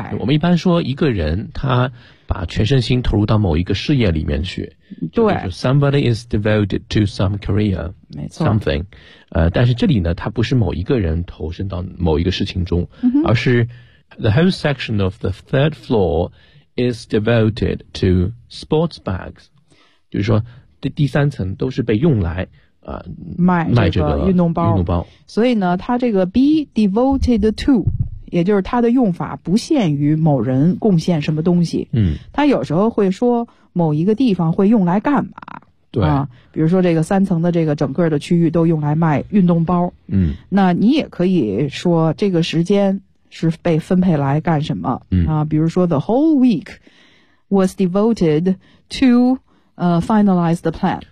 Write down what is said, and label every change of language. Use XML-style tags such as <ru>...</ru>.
<zh>我们一般说一个人他把全身心投入到某一个事业里面去。对。就是</zh> <en>somebody is devoted to some career,</en> <zh>没错</zh> <en>something。</en> <zh>但是这里呢他不是某一个人投身到某一个事情中、嗯、而是</zh> <en>the whole section of the third floor,is devoted to sports bags.</en> <zh>就是说第三层都是被用来卖这个运动包。运动包。所以呢它这个</zh> <en>be devoted to,</en> <zh>也就是它的用法不限于某人贡献什么东西。嗯。它有时候会说某一个地方会用来干嘛。对。比如说这个三层的这个整个的区域都用来卖运动包。嗯。那你也可以说这个时间是被分配来干什么、嗯、比如说</zh> <en>the whole week was devoted to finalize the plan</en>